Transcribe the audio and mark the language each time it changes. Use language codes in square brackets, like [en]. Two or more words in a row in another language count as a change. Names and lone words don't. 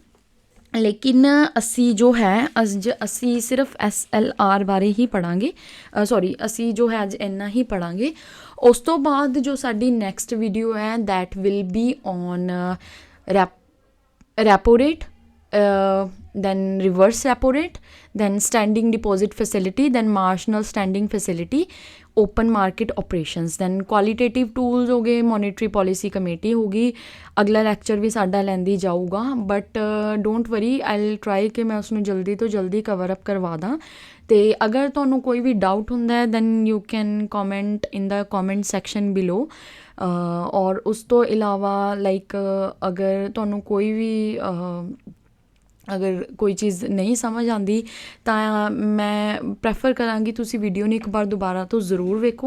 [pa] ਲੇਕਿਨ ਅਸੀਂ ਜੋ ਹੈ ਅਸੀਂ ਸਿਰਫ SLR ਬਾਰੇ ਹੀ ਪੜ੍ਹਾਂਗੇ, ਅਸੀਂ ਜੋ ਹੈ ਅੱਜ ਇੰਨਾ ਹੀ ਪੜ੍ਹਾਂਗੇ। ਉਸ ਤੋਂ ਬਾਅਦ ਜੋ ਸਾਡੀ ਨੈਕਸਟ ਵੀਡੀਓ ਹੈ [en] that will be on repo rate, then reverse repo rate, then standing deposit facility, then marginal standing facility, open market operations, then qualitative tools [pa] ਹੋ ਗਏ, [en] monetary policy committee [pa] ਹੋ ਗਈ। ਅਗਲਾ ਲੈਕਚਰ ਵੀ ਸਾਡਾ ਲੈਂਦੀ ਜਾਊਗਾ [en] but don't worry I try [pa] ਕਿ ਮੈਂ ਉਸਨੂੰ ਜਲਦੀ ਤੋਂ ਜਲਦੀ [en] cover up [pa] ਕਰਵਾ ਦਾਂ। ਅਤੇ ਅਗਰ ਤੁਹਾਨੂੰ ਕੋਈ ਵੀ ਡਾਊਟ ਹੁੰਦਾ ਹੈ [en] then you can comment in the comment section below. [pa] ਔਰ ਉਸ ਤੋਂ ਇਲਾਵਾ ਲਾਈਕ ਅਗਰ ਤੁਹਾਨੂੰ ਕੋਈ ਵੀ ਅਗਰ ਕੋਈ ਚੀਜ਼ ਨਹੀਂ ਸਮਝ ਆਉਂਦੀ ਤਾਂ ਮੈਂ ਪ੍ਰੈਫਰ ਕਰਾਂਗੀ ਤੁਸੀਂ ਵੀਡੀਓ ਨੂੰ ਇੱਕ ਵਾਰ ਦੁਬਾਰਾ ਤੋਂ ਜ਼ਰੂਰ ਵੇਖੋ।